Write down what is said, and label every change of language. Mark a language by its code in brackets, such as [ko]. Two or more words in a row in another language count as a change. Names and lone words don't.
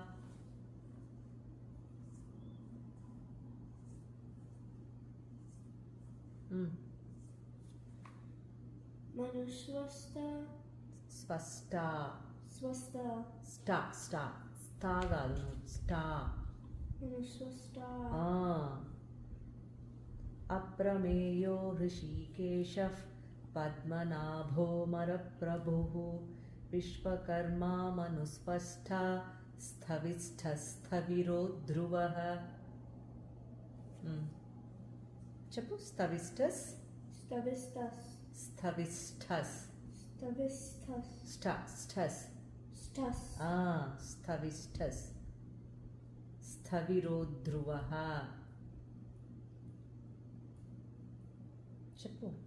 [sa] Manuswasta. స్పష్టా Swasta. [te] స్టా స్టా స్టా కాదు స్టా [sa] Manuswasta. अप्रमेयो ऋषिकेशः पद्मनाभोऽमरप्रभुः विश्वकर्मा मनुस्पष्ठा స్థవిష్ఠస్థవిరో ధ్రువः చెప్పు స్థవిష్ఠస్ Stavistas. స్థవిష్ఠస్ Stavistas. స్టస్ Stas. స్థవిష్ఠస్ స్థవిరో ధ్రువः చెప్పు